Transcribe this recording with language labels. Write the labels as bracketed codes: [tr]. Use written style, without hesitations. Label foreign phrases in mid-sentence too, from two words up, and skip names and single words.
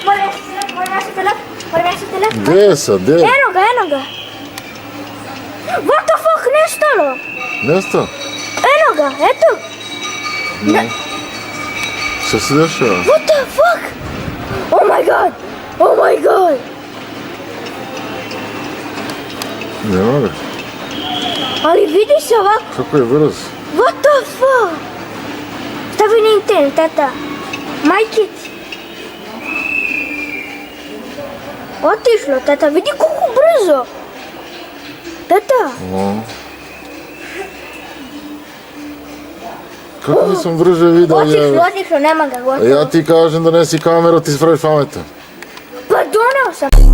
[sr] Gdje sad, gdje? Eno ga. [en] What the fuck, [sr] nestalo? Nestao? Eno ga, eto. Šta se dešava? [en] What the fuck? Oh my god. [sr] Nema ga. Ali vidi se ovako. Kako je brz? [en] What the fuck? [sr] Stavi na internet, tata. Majkici. Otišlo, tata, vidi koliko brzo. Tata. Kako nisam brže vidio? Otišlo, nema ga, gotovo. Ja ti kažem da nesi kameru, ti spraviš pametan. Pa doneo sam.